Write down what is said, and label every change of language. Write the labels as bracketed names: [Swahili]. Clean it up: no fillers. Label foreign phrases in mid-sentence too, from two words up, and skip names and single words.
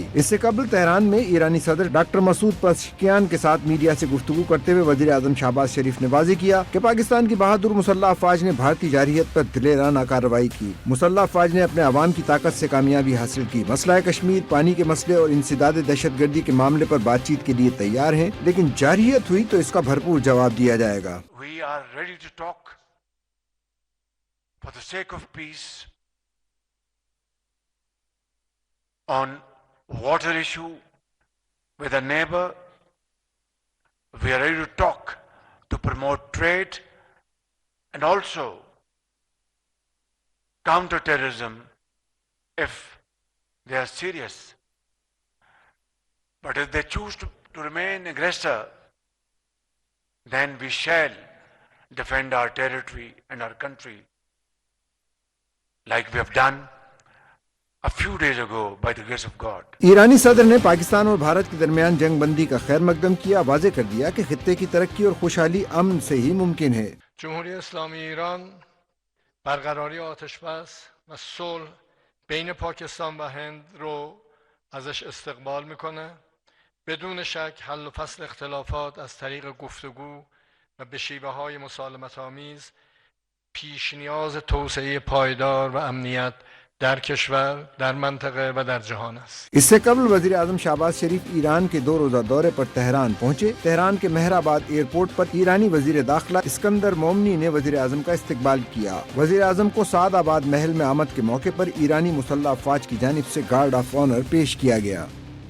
[Urdu] اس سے قبل تہران میں ایرانی صدر ڈاکٹر مسعود پزشکیان کے ساتھ میڈیا سے گفتگو کرتے ہوئے وزیر اعظم شہباز شریف نے واضح کیا کہ پاکستان کی بہادر مسلح افواج نے بھارتی جارحیت پر دلیرانہ کارروائی کی۔ مسلح افواج نے اپنے عوام کی طاقت سے کامیابی حاصل کی۔ مسئلہ کشمیر، پانی کے مسئلے اور انسداد دہشت گردی کے معاملے پر بات چیت کے لیے تیار ہیں، لیکن جارحیت ہوئی تو اس کا بھرپور جواب دیا جائے گا۔ [English] We are ready to talk for the sake of peace on water issue with a neighbor. We are ready to talk to promote trade and also counter terrorism if they are serious. But if they choose to remain aggressor, then we shall defend our territory and our country like we have done a few days ago by the grace of God. [Urdu] ایرانی صدر نے پاکستان اور بھارت کے درمیان جنگ بندی کا خیر مقدم کیا۔ واضح کر دیا کہ خطے کی ترقی اور خوشحالی امن سے ہی ممکن ہے۔ [Persian] جمهوری اسلامی ایران برقراری آتش بس و صلح بین پاکستان و هند رو ازش استقبال میکنه. بدون شک حل و فصل اختلافات از طریق گفتگو و به شیوه‌های مسالمت آمیز پیش نیاز توسعه پایدار و امنیت در کشور، در منطقه و در جهان است. [Urdu] اس سے قبل وزیر اعظم شہباز شریف ایران کے 2 روزہ دورے پر تہران پہنچے۔ تہران کے مہر آباد ایئرپورٹ پر ایرانی وزیر داخلہ اسکندر مومنی نے وزیر اعظم کا استقبال کیا۔ وزیر اعظم کو سعد آباد محل میں آمد کے موقع پر ایرانی مسلح افواج کی جانب سے گارڈ آف آنر پیش کیا گیا۔